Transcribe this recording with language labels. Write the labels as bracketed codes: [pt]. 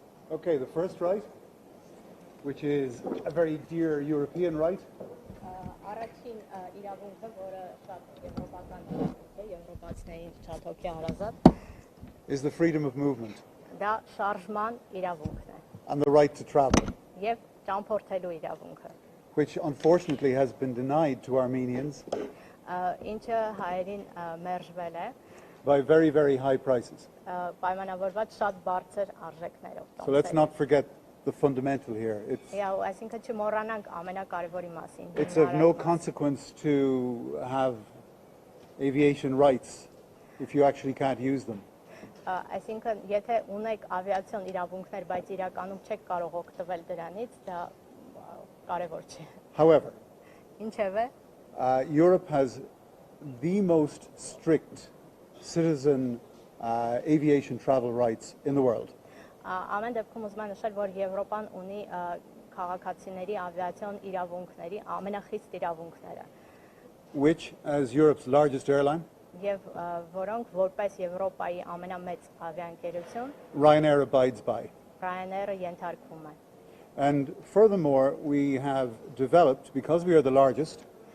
[en] Okay, the first right, which is a very dear European right. [hy] Առաջին իրավունքը, որը շատ եվրոպական իրավունք է, եվրոպացիներին շատ հոգի հարազատ, [en] is the freedom of movement [hy] դա շարժման իրավունքն է [en] and the right to travel, [hy] եւ ճամփորդելու իրավունքը, [en] which unfortunately has been denied to Armenians [hy] ինչը հայերին մերժվել է [en] by very, very high prices. [hy] պայմանավորված շատ բարձր արժեքներով։ [en] So let's not forget the fundamental here. [hy] Այսինքն չմոռանանք ամենակարևորի մասին։ [en] It's of no consequence to have aviation rights if you actually can't use them. [hy] Այսինքն եթե ունեք ավիացիոն իրավունքներ, բայց իրականում չեք կարող օգտվել դրանից, դա կարևոր չէ։ [en] However, [hy] Ինչևէ, [en] Europe has the most strict citizen aviation travel rights in the world. [hy] ամեն դեպքում ուզում եմ նշել, որ Եվրոպան ունի քաղաքացիների ավիացիոն իրավունքների ամենախիստ իրավունքները, [en] which, as Europe's largest airline, [hy] եւ որոնք որպես Եվրոպայի ամենամեծ ավիաընկերություն [en] Ryanair abides by. [hy] Ryanair-ը ենթարկվում է։ [en] And furthermore, we have developed, because we are the largest,